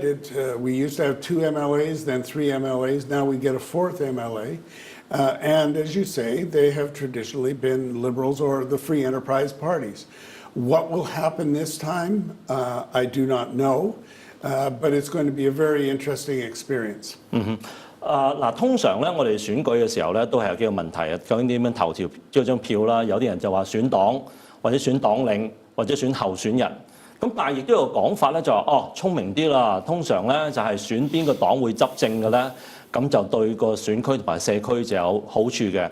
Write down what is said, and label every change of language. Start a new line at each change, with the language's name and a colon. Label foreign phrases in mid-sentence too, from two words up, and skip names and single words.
English: We used to have 2 MLAs, then 3 MLAs. Now we get a 4th MLA. And as you say, they have traditionally been Liberals or the free enterprise parties. What will happen this time, I do not know, but it's going to be a very interesting experience. Mm-hmm.
Cantonese: 嗱，通常咧，我哋選舉嘅時候咧，都係有幾個問題啊。究竟點樣投張票啦？有啲人就話選黨，或者選黨領，或者選候選人。咁但係亦都有講法咧，就話聰明啲啦。通常咧就係選邊個黨會執政嘅咧。咁就對個選區同埋社區就有好處嘅。